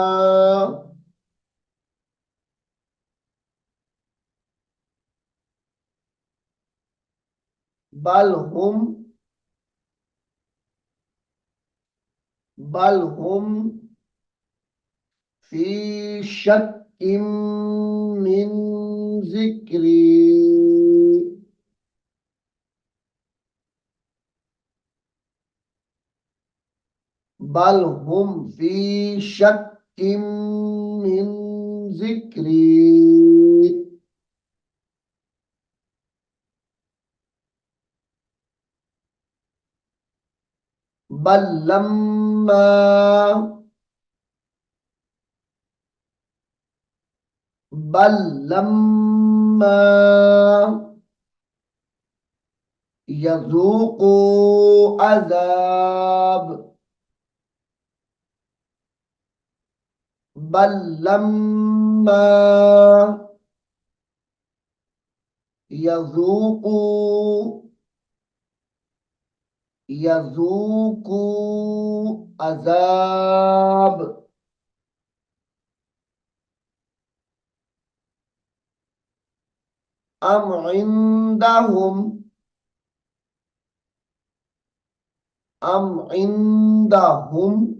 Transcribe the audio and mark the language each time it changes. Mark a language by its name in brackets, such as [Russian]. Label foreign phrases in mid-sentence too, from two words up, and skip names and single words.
[Arabic] بل هم بل هم في شك من ذكري. بل هم في شك من ذكري. بل لما بل لما يذوقوا عذاب. بل لما يذوقوا يذوقوا عذاب. أم عندهم أم عندهم